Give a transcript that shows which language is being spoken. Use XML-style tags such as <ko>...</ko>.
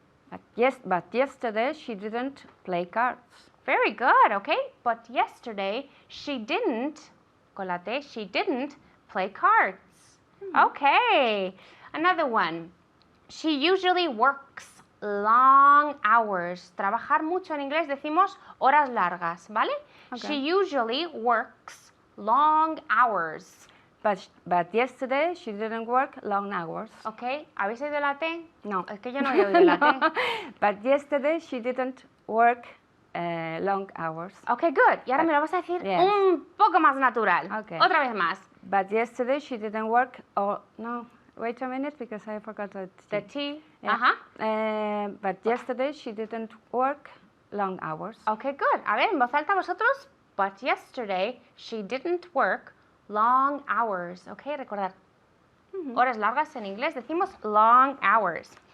<en>But yesterday she didn't play cards. Very good, okay. But yesterday she didn't,</en> <es>con la T,</es> <en>she didn't play cards. Okay. Another one. She usually works long hours.</en> <es>Trabajar mucho en inglés decimos horas largas, ¿vale?</es> <en>Okay. She usually works long hours. But yesterday she didn't work long hours.</en> <es>Okay. ¿Habéis oído la T? No. Es que yo no he oído la T.</es> <en>But yesterday she didn't work long hours.</en> <es>Okay, good. Y ahora me lo vas a decir</es> <en>Yes.</en> <es>un poco más natural.</es> <en>Okay.</en> <es>Otra vez más.</es> <en>But yesterday she didn't work. No, wait a minute because I forgot the T. The T. Yeah. Ajá. But yesterday she didn't work long hours. Okay, good.</en> <es>A ver, en voz alta vosotros.</es> <en>But yesterday she didn't work long hours.</en> <es>Okay, recordar. Horas largas en inglés decimos</es> <en>long hours.</en>